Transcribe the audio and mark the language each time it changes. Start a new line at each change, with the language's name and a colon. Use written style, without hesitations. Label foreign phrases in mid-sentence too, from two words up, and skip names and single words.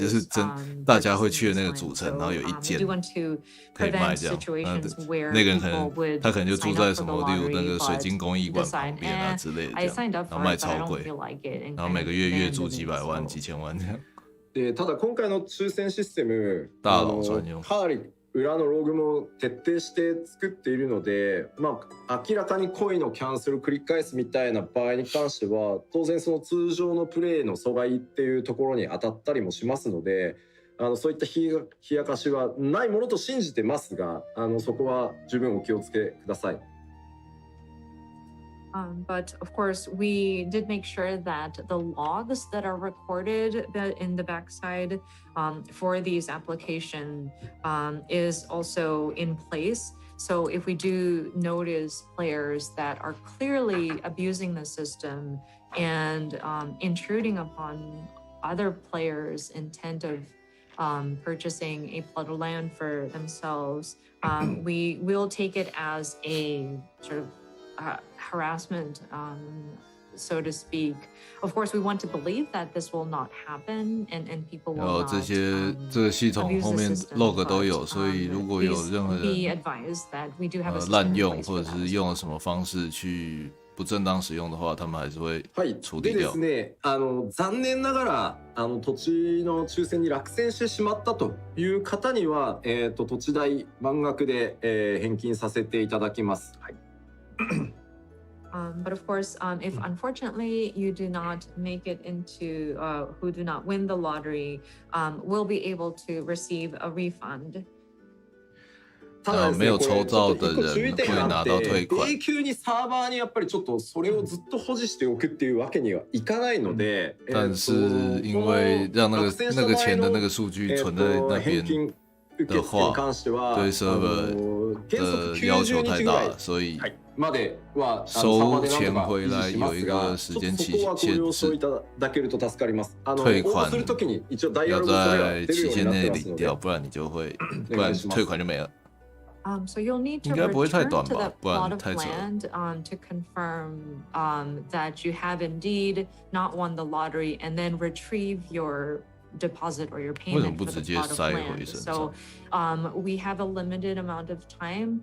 Chinese: 就是大家会去的那个主城，然后有一间可以卖这样，那个人他可能就住在什么，例如那个水晶工艺馆旁边啊之类的这样，然后卖超贵，然后每个月月租几百万、几千万这样。
Japanese: ただ今回の抽選システム、
Chinese: 大佬专用。
Japanese: かなり裏のログも徹底して作っているので、まあ明らかに故意のキャンセルを繰り返すみたいな場合に関しては当然その通常のプレイの阻害っていうところに当たったりもしますので、そういった冷やかしはないものと信じてますが、そこは十分お気をつけください。
English: But of course, we did make sure that the logs that are recorded in the backside for these application is also in place. So if we do notice players that are clearly abusing the system and intruding upon other players' intent of purchasing a plot of land for themselves, we will take it as a sort of harassment, so to speak. Of course, we want to believe that this will not happen, and people will not
Chinese: 这个系统后面 log 都有，所以如果有任何人滥用或者是用了什么方式去不正当使用的話、他們還是會處理掉。
Japanese: でですね、残念ながら土地の抽選に落選してしまったという方には、土地代満額で、返金させていただきます。はい。
English: But of course, if unfortunately you do not make it into, who do not win the lottery, will be able to receive a refund.
Japanese: ただですね、
Chinese: 没有抽到的人
Japanese: 注意点があって、永久にサーバーにやっぱりちょっとそれをずっと保持しておくっていうわけにはいかないので、
Chinese: 但是因为让那个钱的那个数据存在那边的话，对 server 的要求太大了，所以收钱回来有一个时间期限制，退款要在期限内领掉，不然你就会，不然退款就没了。
English: So you'll need to return to that plot of land to confirm that you have indeed not won the lottery, and then retrieve your deposit or your payment for the plot of land. So we have a limited amount of time.